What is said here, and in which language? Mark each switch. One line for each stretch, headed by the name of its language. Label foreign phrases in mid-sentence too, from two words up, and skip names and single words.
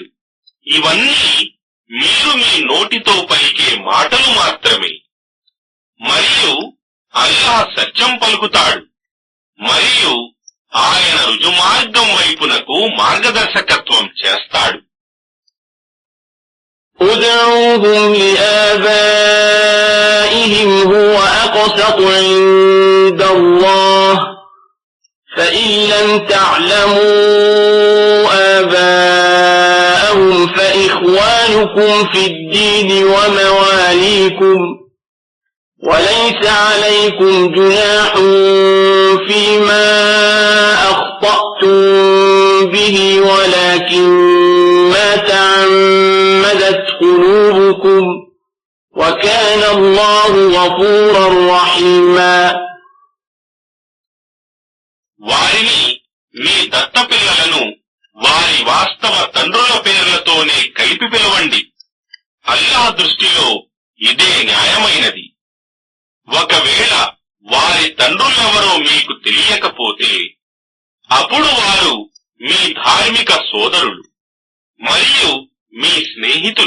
Telugu: ఇవన్నీ మీరు మీ నోటితో పలికే మాటలు మాత్రమే. మరియు అల్లాహ్ సత్యం పలుకుతాడు మరియు ఆయన రుజుమార్గం వైపునకు మార్గదర్శకత్వం చేస్తాడు.
Arabic: ادعوهم لآبائهم هو أقسط عند الله فإن لم تعلموا آباءهم فإخوانكم في الدين ومواليكم وليس عليكم جناح فيما أخطأتم به ولكن ما تعمدت قلوبكم وكان الله غفورا رحيما.
Telugu: వారిని మీ దత్తపిల్లలను వారి వాస్తవ తండ్రుల పేర్లతోనే కలిపి పిలవండి. అల్లాహ్ దృష్టిలో ఇదే న్యాయమైనది. ఒకవేళ వారి తండ్రులెవరో మీకు తెలియకపోతే అప్పుడు వారు మీ ధార్మిక సోదరులు మరియు మీ స్నేహితులు.